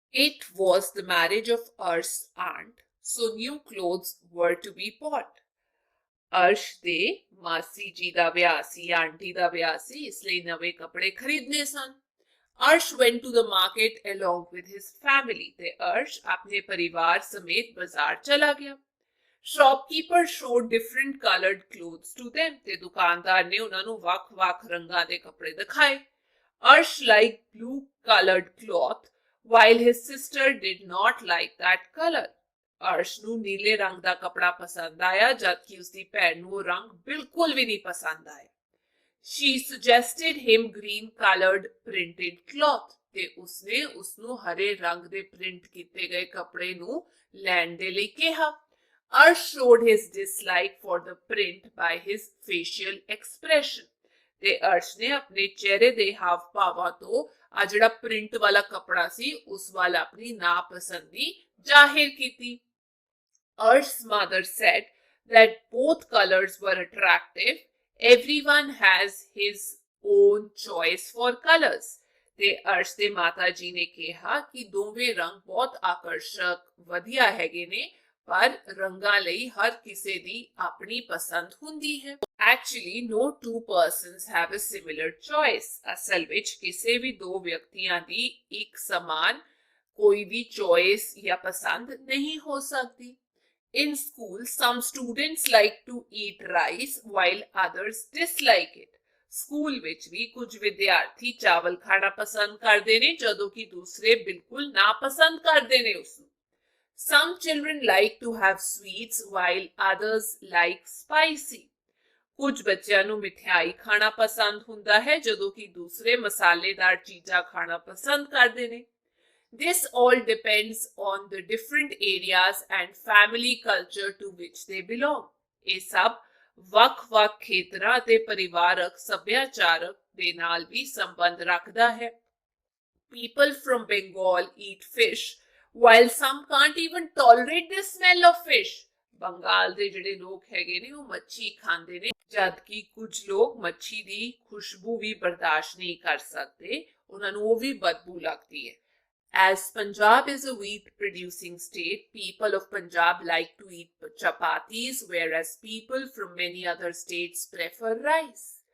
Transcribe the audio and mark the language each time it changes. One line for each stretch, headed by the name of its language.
English: It was the marriage of Arsh's aunt, so new clothes were to be bought।
Punjabi: Arsh ਦੇ ਮਾਸੀ ਜੀ ਦਾ ਵਿਆਹ ਸੀ, aunty ਦਾ ਵਿਆਹ ਸੀ, ਇਸ ਲਈ ਨਵੇਂ ਕੱਪੜੇ ਖਰੀਦਨੇ ਸਨ।
English: Arsh went to the market along with his family।
Punjabi: ਤੇ ਅਰਸ਼ ਆਪਣੇ ਪਰਿਵਾਰ ਸਮੇਤ ਬਾਜ਼ਾਰ ਚਲਾ ਗਿਆ।
English: Shopkeeper showed different colored clothes to them.
Punjabi: ਤੇ ਦੁਕਾਨਦਾਰ ਨੇ ਉਹਨਾਂ ਨੂੰ ਵੱਖ-ਵੱਖ ਰੰਗਾਂ ਦੇ ਕੱਪੜੇ ਦਿਖਾਏ.
English: Arsh liked blue colored cloth while his sister did not like that color.
Punjabi: Arsh ਨੂੰ ਨੀਲੇ ਰੰਗ ਦਾ ਕੱਪੜਾ ਪਸੰਦ ਆਇਆ ਜਦਕਿ ਉਸਦੀ ਭੈਣ ਨੂੰ ਉਹ ਰੰਗ ਬਿਲਕੁਲ ਵੀ ਨਹੀਂ ਪਸੰਦ ਆਇਆ.
English: She suggested him green colored printed cloth
Punjabi: ਤੇ ਉਸਨੇ ਉਸਨੂੰ ਹਰੇ ਰੰਗ ਦੇ ਪ੍ਰਿੰਟ ਕੀਤੇ ਗਏ ਕੱਪੜੇ ਨੂੰ ਲੈਣ ਦੇ ਲਈ ਕਿਹਾ.
English: Arsh showed his dislike for the print by his facial expression.
Punjabi: ਤੇ ਅਰਸ਼ ਨੇ ਆਪਣੇ ਚਿਹਰੇ ਦੇ ਹਾਵ ਭਾਵਾਂ ਤੋਂ ਆ ਜਿਹੜਾ ਪ੍ਰਿੰਟ ਵਾਲਾ ਕੱਪੜਾ ਸੀ ਉਸ ਵੱਲ ਆਪਣੀ ਨਾਪਸੰਦੀ ਜ਼ਾਹਿਰ ਕੀਤੀ.
English: Arsh's mother said that both colors were attractive. Everyone has his own choice for colors.
Punjabi: ਤੇ ਅਰਸ਼ ਦੇ ਮਾਤਾ ਜੀ ਨੇ ਕਿਹਾ ਕਿ ਦੋਵੇਂ ਰੰਗ ਬਹੁਤ ਆਕਰਸ਼ਕ ਵਧੀਆ ਹੈਗੇ ਨੇ ਪਰ ਰੰਗਾਂ ਲਈ ਹਰ ਕਿਸੇ ਦੀ ਆਪਣੀ ਪਸੰਦ ਹੁੰਦੀ ਹੈ.
English: Actually, no two persons have a similar choice.
Punjabi: ਅਸਲ ਵਿੱਚ ਕਿਸੇ ਵੀ ਦੋ ਵਿਅਕਤੀਆਂ ਦੀ ਇੱਕ ਸਮਾਨ ਕੋਈ ਵੀ choice ਜਾਂ ਪਸੰਦ ਨਹੀਂ ਹੋ ਸਕਦੀ.
English: In school, some students like to eat rice while others dislike it.
Punjabi: School ਵਿੱਚ ਵੀ ਕੁਝ ਵਿਦਿਆਰਥੀ ਚਾਵਲ ਖਾਣਾ ਪਸੰਦ ਕਰਦੇ ਨੇ ਜਦੋਂ ਕਿ ਦੂਸਰੇ ਬਿਲਕੁਲ ਨਾਪਸੰਦ ਕਰਦੇ ਨੇ ਉਸ ਨੂੰ.
English: Some children like to have sweets while others like spicy.
Punjabi: ਕੁਝ ਬੱਚਿਆਂ ਨੂੰ ਮਿਠਾਈ ਖਾਣਾ ਪਸੰਦ ਹੁੰਦਾ ਹੈ ਜਦੋਂ ਕਿ ਦੂਸਰੇ ਮਸਾਲੇਦਾਰ ਚੀਜ਼ਾਂ ਖਾਣਾ ਪਸੰਦ ਕਰਦੇ ਨੇ.
English: This all depends on the different areas and family culture to which they belong.
Punjabi: ਇਹ ਸਭ ਵੱਖ-ਵੱਖ ਖੇਤਰਾਂ ਤੇ ਪਰਿਵਾਰਕ ਸੱਭਿਆਚਾਰਕ ਦੇ ਨਾਲ ਵੀ ਸੰਬੰਧ ਰੱਖਦਾ ਹੈ.
English: People from Bengal eat fish while some can't even tolerate the smell of fish.
Punjabi: Bengal ਦੇ ਜਿਹੜੇ ਲੋਕ ਹੈਗੇ ਨੇ ਉਹ ਮੱਛੀ ਖਾਂਦੇ ਨੇ ਜਦਕਿ ਕੁਝ ਲੋਕ ਮੱਛੀ ਦੀ ਖੁਸ਼ਬੂ ਵੀ ਬਰਦਾਸ਼ਤ ਨਹੀਂ ਕਰ ਸਕਦੇ ਉਹਨਾਂ ਨੂੰ ਉਹ ਵੀ ਬਦਬੂ ਲੱਗਦੀ ਹੈ.
English: As Punjab is a wheat producing state, people of Punjab like to eat chapatis, whereas people from many other states prefer rice.